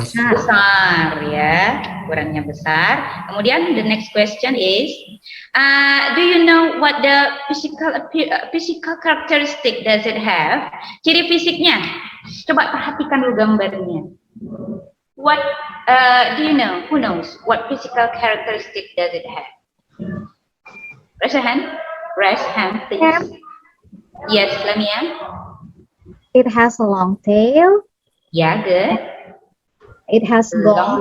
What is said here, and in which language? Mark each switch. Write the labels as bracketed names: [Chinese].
[Indonesian] besar, ya, ukurannya besar. [English] Kemudian the next question is, do you know what the physical characteristic does it have? [Indonesian] Ciri fisiknya. Coba perhatikan dulu gambarnya. [English] What do you know? Who knows what physical characteristic does it have? Raise your hand. Raise hand, please. Ma'am. Yes, Lamia. It has a long tail. Yeah, good. It has Long